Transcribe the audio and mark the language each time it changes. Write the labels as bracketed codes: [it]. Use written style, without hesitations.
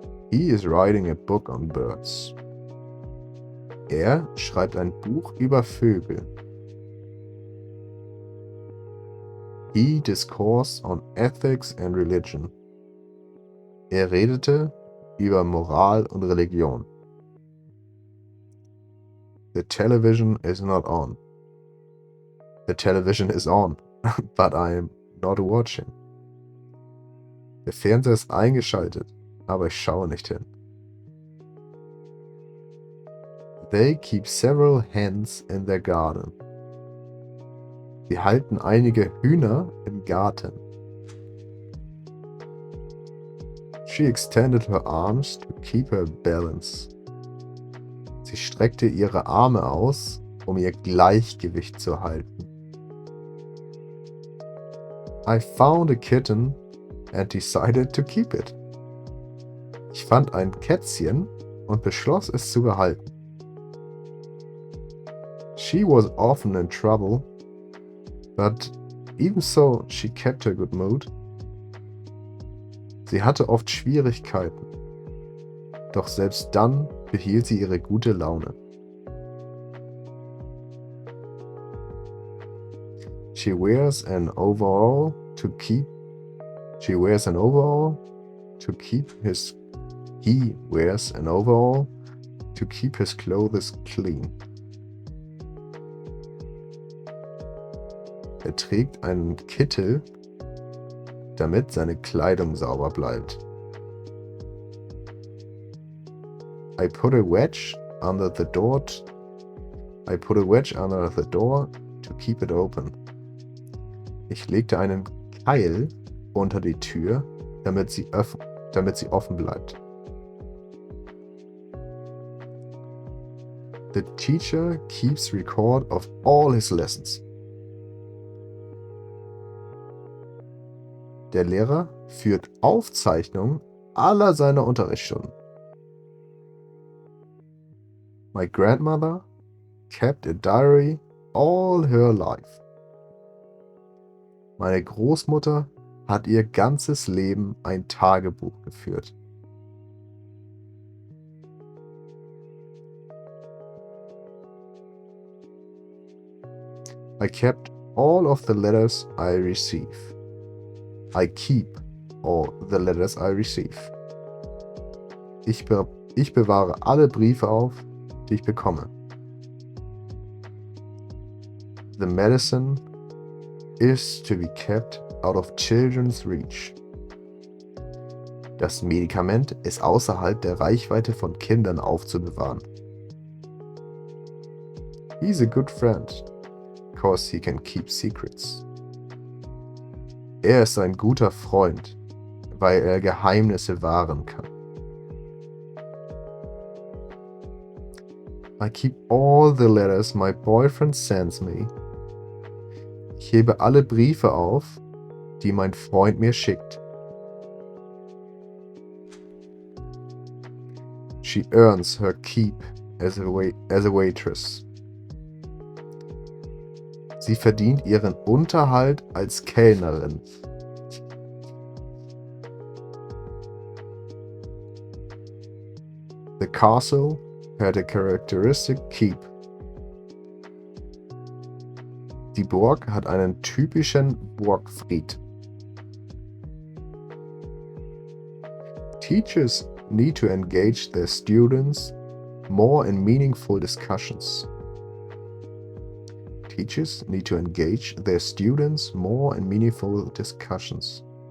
[en] He is writing a book on birds. [de] Er schreibt ein Buch über Vögel. [en] He discoursed on ethics and religion. [de] Er redete über Moral und Religion. [en] The television is not on. The television is on, but I am not watching. [de] Der Fernseher ist eingeschaltet, aber ich schaue nicht hin. [en] They keep several hens in their garden. [de] Sie halten einige Hühner im Garten. [en] She extended her arms to keep her balance. [de] Sie streckte ihre Arme aus, um ihr Gleichgewicht zu halten. [en] I found a kitten and decided to keep it. [de] Ich fand ein Kätzchen und beschloss, es zu behalten. [en] She was often in trouble, but even so she kept her good mood. [de] Sie hatte oft Schwierigkeiten, doch selbst dann behielt sie ihre gute Laune. [en] He wears an overall to keep his clothes clean. [de] Er trägt einen Kittel, damit seine Kleidung sauber bleibt. [en] I put a wedge under the door to keep it open. [de] Ich legte einen Keil unter die Tür, damit sie offen bleibt. [en] The teacher keeps record of all his lessons. [de] Der Lehrer führt Aufzeichnungen aller seiner Unterrichtsstunden. [en] My grandmother kept a diary all her life. [de] Meine Großmutter hat ihr ganzes Leben ein Tagebuch geführt. [en] I kept all of the letters I receive. I keep all the letters I receive. [de] Ich bewahre alle Briefe auf, die ich bekomme. [en] The medicine is to be kept out of children's reach. [de] Das Medikament ist außerhalb der Reichweite von Kindern aufzubewahren. [en] He's a good friend, because he can keep secrets. [de] Er ist ein guter Freund, weil er Geheimnisse wahren kann. [en] I keep all the letters my boyfriend sends me. [de] Ich hebe alle Briefe auf, die mein Freund mir schickt. [en] She earns her keep as a waitress. [de] Sie verdient ihren Unterhalt als Kellnerin. [en] The castle had a characteristic keep. [de] Die Burg hat einen typischen Burgfried. [en] Teachers need to engage their students more in meaningful discussions. Teachers need to engage their students more in meaningful discussions.